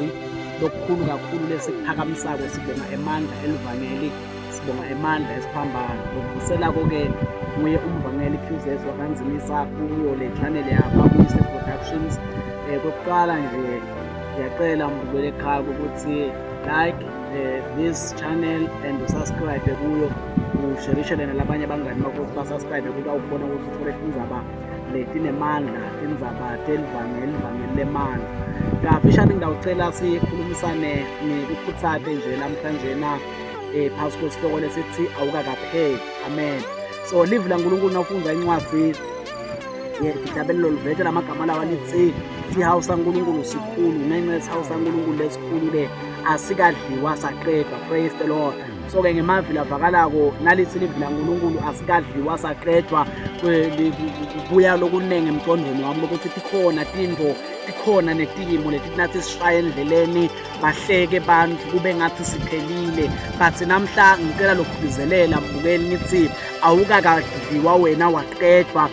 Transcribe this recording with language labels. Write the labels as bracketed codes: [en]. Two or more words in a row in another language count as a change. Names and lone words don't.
[ss] Lokukhulu kakhulu lesikuphakamisako sibonga emandla elivangeli, sibonga emandla esiphambano. Lokuvusela-ke nguye umvangeli Qzs wakanzimisa kuyo le channel yakwaBuyise Productions. Kokuqala nje ngiyacela mbukeli ekhaya ukuthi [en] like this channel and subscribe [ss] kuyo, usherishele nalabanye abangani bakho ukuthi basubscribe kuyo, awubona ukuthi uthole indzaba letinemandla, indzaba telivangeli lemandla. Kafishane ngidawucela sikhulumisane nikukhuthate nje namhlanje phasi kwesihloko lesithi awukakapheli. Amen. So live laNkulunkulu nawufunda incwadi yeDitabelo livete lamagama lawa lithi sihawu saNkulunkulu sikhulu, ngenxa sihawu saNkulunkulu lesikhulu le asikadliwa saqedwa. [en] Praise the Lord. [ss] So ke ngemavi lavakalako nalithi live laNkulunkulu asikadliwa saqedwa kubuya lokunenge emqondweni wami ukuthi tikhona tinto, tikhona netimo leti nathi sishaye endleleni bahleke bantu kube ngathi siphelile. But namhla ngicela lokugcizelela mbukeli ngithi awukakadliwa wena waqedwa.